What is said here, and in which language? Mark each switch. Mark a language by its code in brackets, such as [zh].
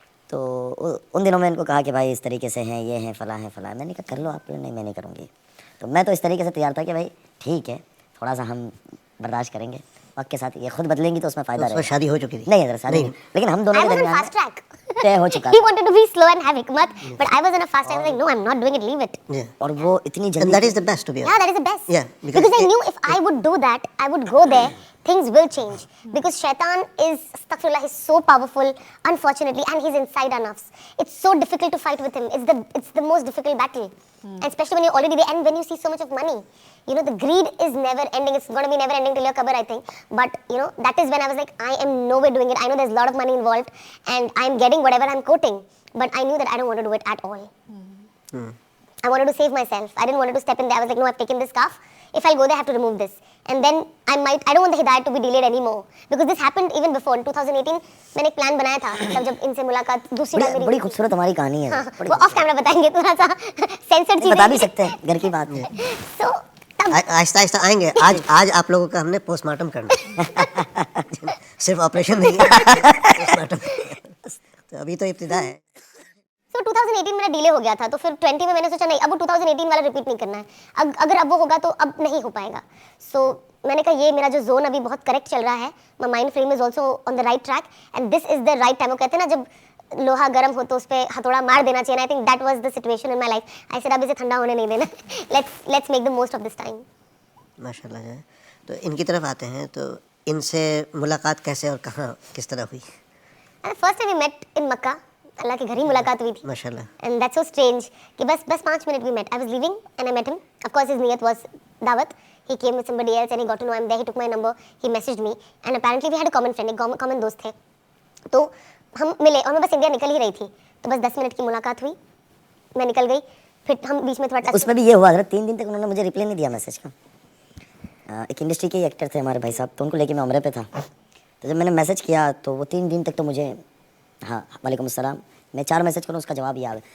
[hi] तो उन दिनों में इनको कहा कि भाई इस तरीके से हैं, ये हैं, फला है फला है। मैंने कहा कर लो आप। नहीं, मैं नहीं करूँगी। तो मैं तो इस तरीके से तैयार था कि भाई ठीक है, थोड़ा सा हम बर्दाश्त करेंगे, वक्त के साथ ये खुद बदलेंगी तो उसमें फ़ायदा रहेगा। शादी हो चुकी थी? नहीं, शादी नहीं, लेकिन हम दोनों के दरमियान [en] fast track [hi] तय हो चुका। [en] He wanted to be slow and have hikmat, but I was on a fast track. I was like, no, I'm not doing it, leave it. Yeah. [hi] और वो इतनी [en] And [hi] जल्दी [en] that is the best, to be honest. Yeah, that is the best. Yeah, because I knew if I would do that, I would go there, things will change. Because shaitan is, astaghfirullah, he's so powerful, unfortunately, and he's inside our nafs. It's so difficult to fight with him. It's the most difficult battle. And especially when you're already there and when you see so much of money. You know, the greed is never ending. It's going to be never ending till your qabr, I think. But, you know, that is when I was like, I am nowhere doing it. I know there's a lot of money involved and I'm getting whatever I'm quoting. But I knew that I don't want to do it at all. I wanted to save myself. I didn't want to step in there. I was like, no, I've taken this scarf. If I'll go there, I have to remove this. And then I don't want the hidayat to be delayed anymore. Because this happened even before. In 2018, [hi] मैंने एक plan बनाया था. तब जब इनसे मुलाकात दूसरी बार मेरी बड़ी खूबसूरत हमारी कहानी है। वो ऑफ कैमरा बताएंगे, थोड़ा सा सेंसर चीज़ बता भी सकते हैं, घर की बात है। [en] So [hi] आहिस्ता आहिस्ता आएंगे। आज आप लोगों का हमने पोस्टमार्टम करना है। सिर्फ ऑपरेशन नहीं है, पोस्टमार्टम। तो अभी तो इब्तिदा है। So 2018 मेरा डिले हो गया था, तो फिर 20 में मैंने सोचा नहीं, अब वो 2018 वाला रिपीट नहीं करना है। अगर अब वो होगा तो अब नहीं हो पाएगा। So मैंने कहा ये मेरा जो जोन अभी बहुत करेक्ट चल रहा है, [en] my mind frame is also on the right track and this is the right time. [hi] वो कहते हैं ना जब लोहा गर्म हो तो उस पे हथौड़ा मार देना चाहिए। [en] I think that was the situation in my life. I said [hi] अब इसे ठंडा होने नहीं देना। [en] Let's make the most of this time. [hi] माशाल्लाह है। तो इनकी तरफ आते हैं, तो इनसे मुलाकात कैसे और कहाँ किस तरह हुई? [en] First time we met in Makkah. [hi] अल्लाह के घर ही मुलाकात हुई थी। माशाल्लाह। [en] And that's so strange [hi] कि बस 5 minute [en] we met. I was leaving and I met him. Of course his niyat was dawat. He came with somebody else and he got to know I'm there. He took my number. He messaged me and apparently we had a common friend, [hi] एक common दोस्त थे। तो हम मिले और मैं बस India निकल ही रही थी। तो बस 10 मिनट की मुलाकात हुई, मैं निकल गई, फिर हम बीच में थोड़ा उसमें भी ये हुआ था 3 दिन तक उन्होंने मुझे रिप्लाई नहीं दिया मैसेज का। एक इंडस्ट्री के एक्टर थे हमारे भाई साहब, तो उनको लेके मैं उम्रे पे था। तो जब मैंने मैसेज किया तो वो 3 दिन तक तो मुझे हाँ वालेकुम अस्सलाम, मैं 4 मैसेज करूँ उसका जवाब ही आ गया।